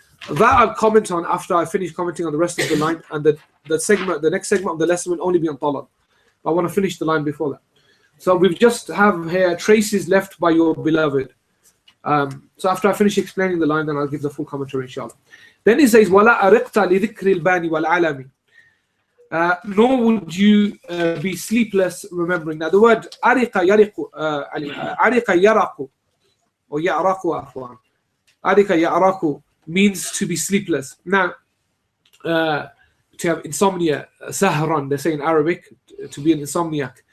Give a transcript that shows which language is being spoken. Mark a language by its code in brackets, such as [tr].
[en] That I'll comment on after I finish commenting on the rest of the line, and the next segment of the lesson will only be on talal. I want to finish the line before that. So we've just have here traces left by your beloved. So after I finish explaining the line, then I'll give the full commentary, inshallah. Then he says, [ar] وَلَا أَرِقْتَ لِذِكْرِ الْبَانِ وَالْعَلَمِ. [en] Nor would you be sleepless remembering. Now the word ariqa yaraku, or ya'raku afwan. Ariqa ya'raku means to be sleepless. Now, to have insomnia, sahran, they say in Arabic, to be an insomniac.